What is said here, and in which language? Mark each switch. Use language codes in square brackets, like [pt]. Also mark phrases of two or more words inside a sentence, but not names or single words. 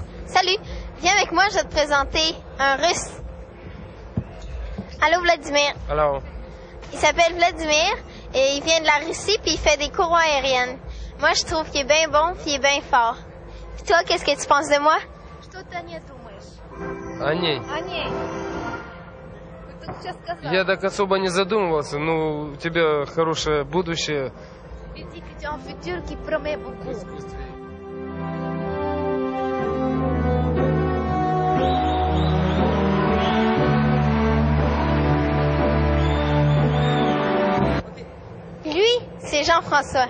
[fr] Salut, viens avec moi, je vais te présenter un Russe. Allô Vladimir. Allô. Il s'appelle Vladimir et il vient de la Russie puis il fait des courroies aériennes. Moi, je trouve qu'il est bien bon puis il est bien fort. Puis toi, qu'est-ce que tu penses de moi? [ru] Что ты о ней думаешь? О ней? О ней. Я так особо не задумывался, но у тебя хорошее будущее. [fr] Il dit que tu as un futur qui promet beaucoup. Lui, c'est Jean-François.